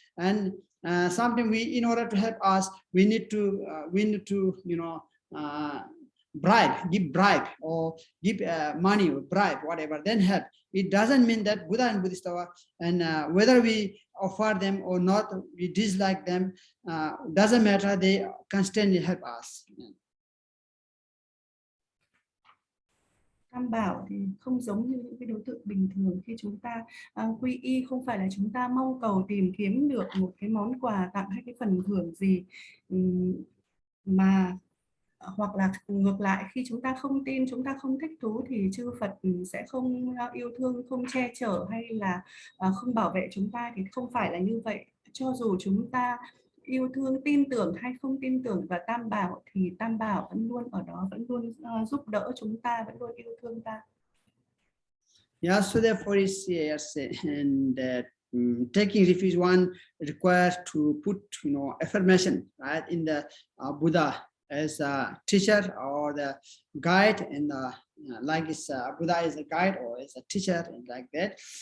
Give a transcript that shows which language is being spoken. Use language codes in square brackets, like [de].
[en] And sometimes we, in order to help us, we need to give bribe or give money or bribe, whatever, then help. It doesn't mean that Buddha and Buddhista, and whether we offer them or not, we dislike them, doesn't matter, they constantly help us. [vi] Tam bảo thì không giống như những cái đối tượng bình thường. Khi chúng ta quy y, không phải là chúng ta mong cầu tìm kiếm được một cái món quà tặng hay cái phần thưởng gì, mà hoặc là ngược lại, khi chúng ta không tin, chúng ta không thích thú, thì chư Phật sẽ không yêu thương, không che chở hay là không bảo vệ chúng ta. Thì không phải là như vậy. Cho dù chúng ta yêu thương, tin tưởng hay không tin tưởng vào Tam Bảo, thì Tam Bảo vẫn luôn ở đó, vẫn luôn giúp đỡ chúng ta, vẫn luôn yêu thương ta. [en] Yeah, so therefore is and that taking refuge, one requires to put affirmation, right, in the Buddha as a teacher or the guide, and like Buddha is a guide or is a teacher, and like that.